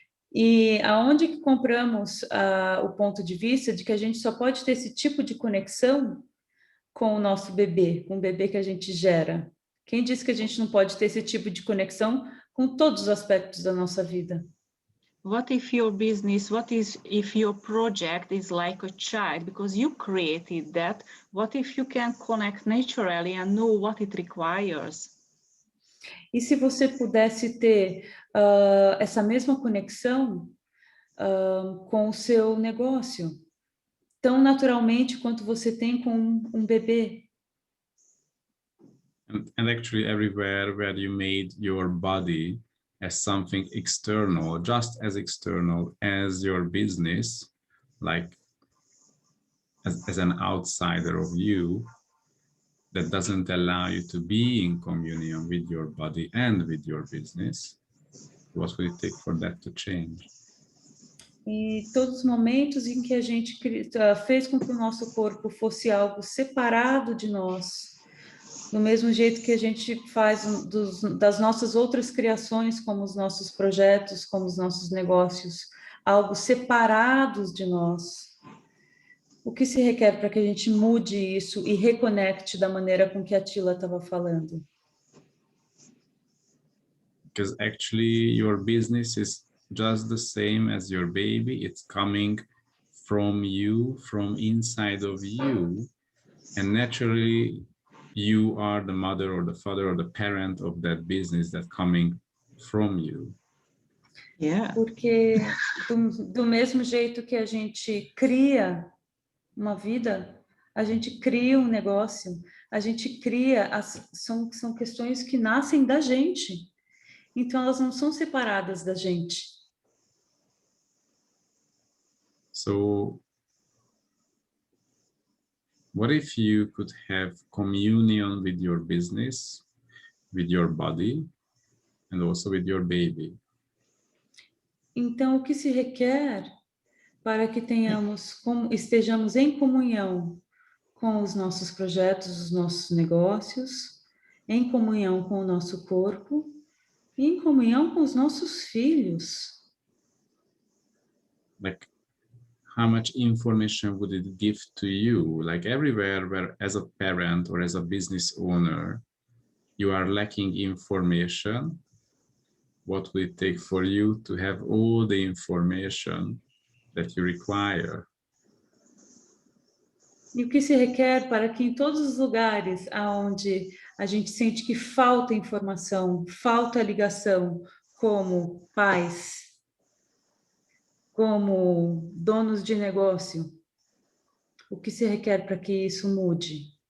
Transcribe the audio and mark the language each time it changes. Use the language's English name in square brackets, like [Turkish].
[Portuguese] E aonde que compramos o ponto de vista de que a gente só pode ter esse tipo de conexão com o nosso bebê, com o bebê que a gente gera? Quem disse que a gente não pode ter esse tipo de conexão com todos os aspectos da nossa vida? [English] What if your business, if your project is like a child, because you created that? What if you can connect naturally and know what it requires? [Portuguese] E se você pudesse ter essa mesma conexão com o seu negócio, tão naturalmente quanto você tem com um bebê? [English] And actually everywhere where you made your body as something external, just as external as your business, like as an outsider of you, that doesn't allow you to be in communion with your body and with your business, what will it take for that to change? [Portuguese] E todos os momentos em que a gente fez com que o nosso corpo fosse algo separado de nós, do mesmo jeito que a gente faz das nossas outras criações, como os nossos projetos, como os nossos negócios, algo separados de nós. O que se requer para que a gente mude isso e reconecte da maneira com que a Csilla estava falando? [English] Because actually your business is just the same as your baby. It's coming from you, from inside of you, and naturally you are the mother or the father or the parent of that business that's coming from you. Yeah. [Portuguese] Porque do mesmo jeito que a gente cria uma vida, a gente cria um negócio, a gente cria, são questões que nascem da gente. Então, elas não são separadas da gente. [English] So, what if you could have communion with your business, with your body, and also with your baby? [Portuguese] Então, o que se requer para que estejamos em comunhão com os nossos projetos, os nossos negócios, em comunhão com o nosso corpo e em comunhão com os nossos filhos? [English] Like, how much information would it give to you? Like everywhere where as a parent or as a business owner, you are lacking information, what will it take for you to have all the information that you require? [Portuguese] E o que se requer para que em todos os lugares onde a gente sente que falta informação, falta ligação, como pais, como donos de negócio, o que se requer para que isso mude?